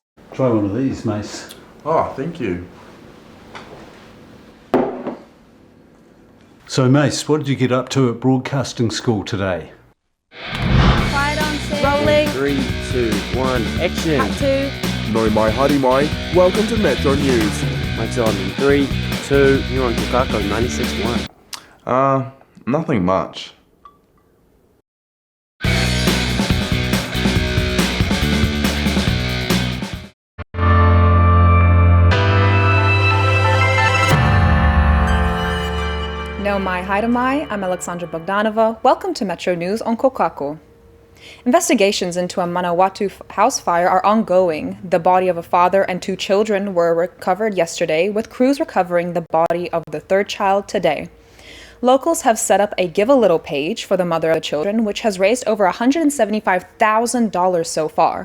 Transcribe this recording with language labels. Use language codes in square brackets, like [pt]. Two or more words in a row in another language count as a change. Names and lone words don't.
[en] Try one of these, Mace. Oh, thank you. So, Mace, what did you get up to at broadcasting school today? Quiet on set. Rolling. 3, 2, 1, action. Cut to. [mi] No mai, haere mai. [en] Welcome to Metro News. Mike's on in 3, 2, you're on Kōkako 96.1. Nothing much. [mi] No mai, haere mai, [en] I'm Alexandra Bogdanova. Welcome to Metro News on Kōkako. Investigations into a Manawatu house fire are ongoing. The body of a father and 2 children were recovered yesterday, with crews recovering the body of the 3rd child today. Locals have set up a Give a Little page for the mother of the children, which has raised over $175,000 so far.